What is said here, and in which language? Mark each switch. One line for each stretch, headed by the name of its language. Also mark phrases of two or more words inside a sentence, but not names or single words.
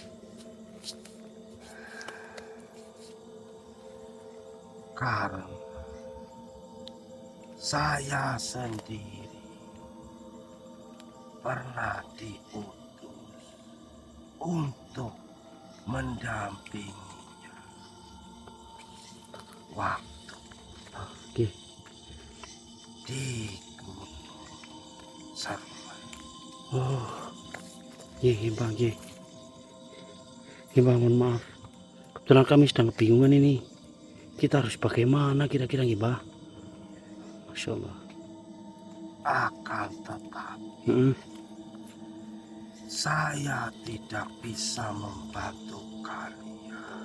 Indonesian: Karena saya sendiri pernah diutus untuk mendampinginya waktu
Javanese: Nggih.
Indonesian: di Gunung Sermai.
Javanese: Oh, nggih, Mbah, nggih. Nggih, Mbah,
Indonesian: mohon maaf. Kebetulan kami sedang kebingungan ini. Kita harus bagaimana kira-kira
Javanese: nggih, Mbah?
Arabic: ما شاء الله.
Indonesian: Akan tetapi Heeh. saya tidak bisa membantu kalian.